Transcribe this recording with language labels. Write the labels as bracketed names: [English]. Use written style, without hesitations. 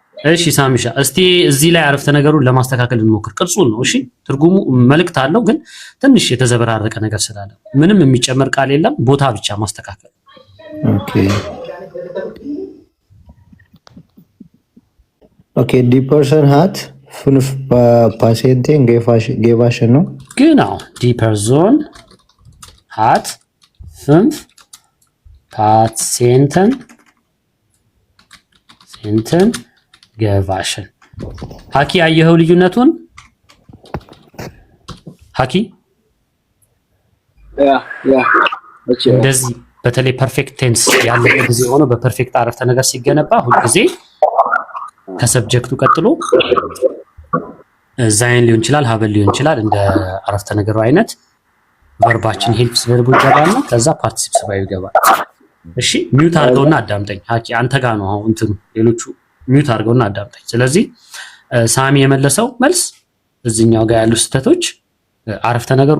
[Amharic] እሺ ሳሚሻ እስቲ እዚህ ላይ አረፍተ ነገሩን ለማስተካከል እንሞክር። ቅርጹን ነው እሺ ትርጉሙ መልእክት አለው ግን ትንሽ የተዘበራረቀ ነገር ስላለ ምንም የሚጨመር ቃል የለም ቦታ ብቻ ማስተካከል። [German] ኦኬ ዲ ፐርሰን ሃት 5 ፓሲየንቴን ጌቫሽን [Amharic] ነው [German] genau die Person hat 5 Patienten gewaschen [Amharic] ሀኪ አየኸው ልዩነቱን? ሀኪ እንደዚህ በተለይ ፐርፌክት ቴንስ ያለበት ጊዜ ሆኖ በፐርፌክት አረፍተ ነገር ሲገነባ ሁሉ ጊዜ ከሰብጀክቱ ቀጥሎ ዛይን ሊሆን ይችላል ሀበል ሊሆን ይችላል እንደ አረፍተ ነገሩ አይነት ቨርባችን ሄልፕስ ቨርቡ ይገባልና ከዛ ፓርቲሲፕስ ባዩ ይገባል። እሺ ሚውት አድርገውና አዳምጠኝ ሀኪ አንተ ጋር ነው አሁን እንትኑ ሌሎቹ ሚውት አድርገውና አዳምጠኝ። ስለዚህ ሳሚ የመለሰው መልስ እዚህኛው ጋር ያሉ ስህተቶች አረፍተ